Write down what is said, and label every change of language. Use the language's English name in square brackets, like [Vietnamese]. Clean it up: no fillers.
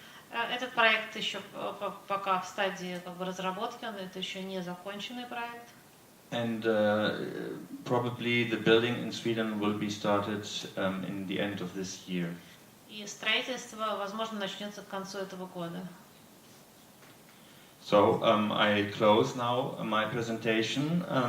[Russian] Этот проект еще пока в стадии как бы разработки, это еще не законченный проект. [English] And probably the building in Sweden will be started in the end of this year. [Russian] И строительство, возможно, начнется к концу этого года. [English] So I close now my presentation.